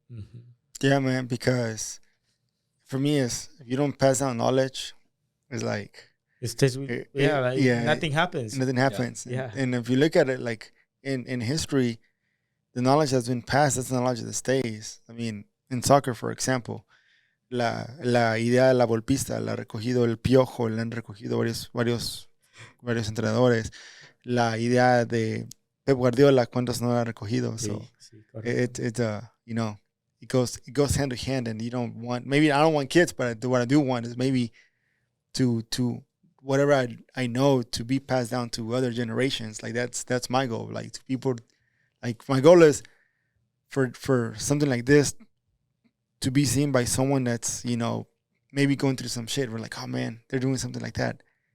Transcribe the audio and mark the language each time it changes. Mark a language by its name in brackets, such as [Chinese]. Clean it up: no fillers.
[English] Mm-hmm. Yeah, man, because for me, if you don't pass down knowledge, it's like It's just, nothing happens. Nothing happens. Yeah. And if you look at it like in history, the knowledge that's been passed, that's the knowledge that stays. I mean, in soccer, for example, [Spanish] la idea de la golpista la ha recogido el Piojo, la han recogido varios entrenadores. La idea de Pep Guardiola, ¿cuántos no la ha recogido? [English] So it goes hand to hand, and you don't want, maybe I don't want kids, but what I do want is maybe to whatever I know to be passed down to other generations. Like that's my goal. Like to people, like my goal is for something like this to be seen by someone that's, maybe going through some shit. We're like, oh man, they're doing something like that.